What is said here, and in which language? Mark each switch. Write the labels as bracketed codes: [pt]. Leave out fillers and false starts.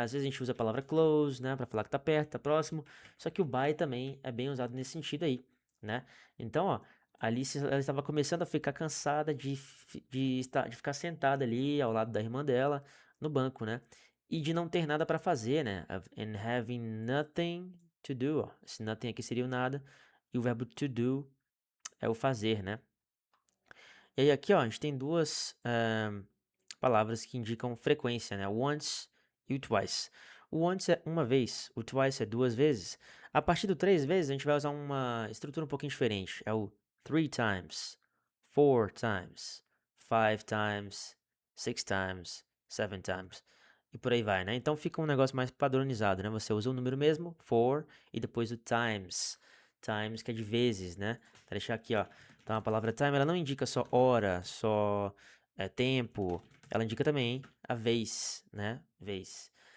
[pt] Às vezes a gente usa a palavra close, né, para falar que está perto, está próximo. Só que o by também é bem usado nesse sentido aí, né? Então, ó, a Alice ela estava começando a ficar cansada de ficar sentada ali ao lado da irmã dela no banco, né? E de não ter nada para fazer, né? [en] And having nothing to do. [pt] Ó. Esse nothing aqui seria o nada. E o verbo to do é o fazer, né? E aí aqui, ó, a gente tem duas palavras que indicam frequência, né? Once e o twice. O once é uma vez, o twice é duas vezes. A partir do três vezes, a gente vai usar uma estrutura um pouquinho diferente. [en] É o three times, four times, five times, six times, seven times. [pt] E por aí vai, né? Então fica um negócio mais padronizado, né? Você usa o número mesmo, four, e depois o times. Times que é de vezes, né? Vou deixar aqui, ó. Então a palavra time, ela não indica só hora, só tempo, ela indica também a vez, né? Vez.